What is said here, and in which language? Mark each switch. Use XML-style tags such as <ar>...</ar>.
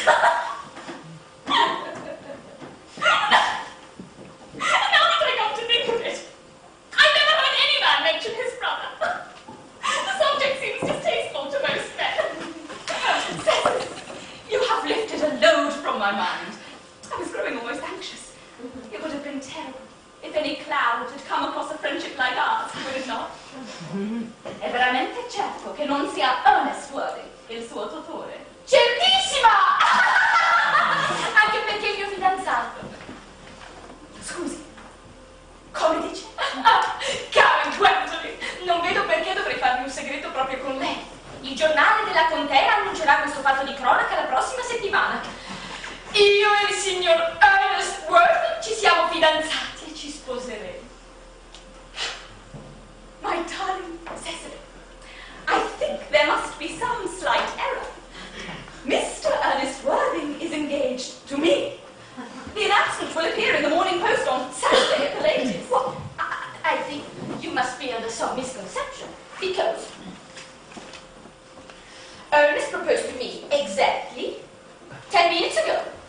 <en>Now that I come to think of it, I never heard any man mention his brother. The subject seems distasteful to most men. Cecily, you have lifted a load from my mind. I was growing almost anxious. It would have been terrible if any cloud had come across a friendship like ours, would it not?</en> <it>È veramente certo che non sia Ernest Worthing il suo tutore? Certissima! Anche perché è il mio fidanzato. Scusi, come dice? Cara Gwendolyn, non vedo perché dovrei farmi un segreto proprio con lei. Il giornale della contea annuncerà questo fatto di cronaca la prossima settimana. Io e il signor Ernest Worthing ci siamo fidanzati e ci sposeremo.</it> <en>My darling Cecily, I think there must be some slight error. Mr. Ernest Worthing is engaged to me. The announcement will appear in the Morning Post on Saturday at the latest. Well, I think you must be under some misconception, because Ernest proposed to me exactly 10 minutes ago.</en>